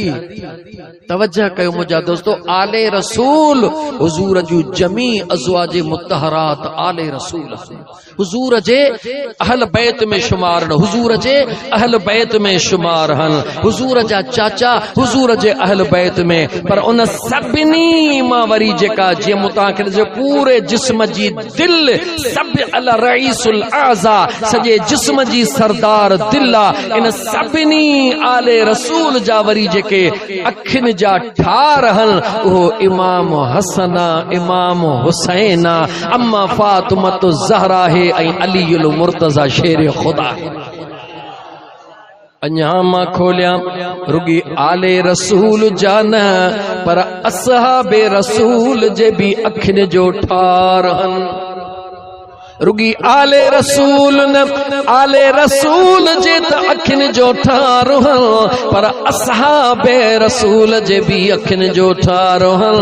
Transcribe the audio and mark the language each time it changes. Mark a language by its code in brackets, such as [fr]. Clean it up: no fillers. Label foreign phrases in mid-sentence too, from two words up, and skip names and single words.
[sd] तवज्जो कयो मुंहिंजा दोस्तो, आले रसूल हुजूर जूं जमी अज़वाज मुत्तहरात आले रसूल हुजूर जे अहल बैत में शुमार न, हुजूर जे अहल बैत में शुमार हन। हुजूर जा चाचा हुजूर जे अहल बैत में। पर उन सभिनी मां वरी जेका जीअं मूं तव्हांखे जो पूरे जिस्म जी दिल सब [ar] الرئيس الأعضاء [sd] सजे जिस्म जी सरदार दिल आ। इन सभिनी आले रसूल जा वरी जेके अखिन जा ठार हन उहो इमाम हसना, इमाम हुसैना, अम्मा फातिमा तो ज़हरा है ऐं अलीउल मुर्तज़ा शेर खुदा। अञा मां खोलिया रुगी आले रसूल जान पर असहाबे रसूल जे भी अखिन जो ठार हन। रुगी आले रसूल न आले रसूल जे त अखिन जो ठार हन पर असहाबे रसूल जे भी अखिन जो ठार हन।